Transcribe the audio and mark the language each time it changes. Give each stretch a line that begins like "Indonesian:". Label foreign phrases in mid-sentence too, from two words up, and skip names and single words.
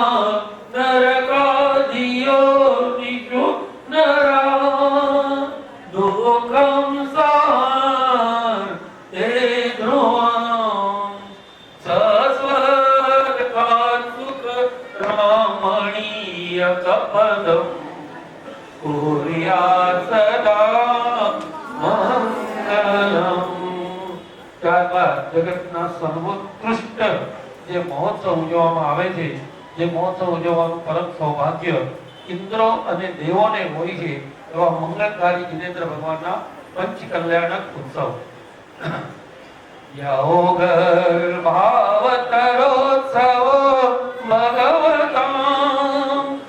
Sanskrit: नरकादियो निषु नरा दुःखं सार ते ध्रुवं सस्वर्गात् सुख रामणीय कपदम् कुर्यात् सदा मंगलम।
Gujarati: ત્યારબાદ જગતના સર્વોત્કૃષ્ટ જે મહોત્સવ ઉજવવામાં આવે છે, જે મહોત્સવ ઉજવવાનું પરમ સૌભાગ્ય ઇન્દ્રો અને દેવોને હોય છે એવા મંગળકારી જિનેન્દ્ર ભગવાનના પંચ કલ્યાણક ઉત્સવ યોગર્ભાવતરોત્સવ ભગવતાં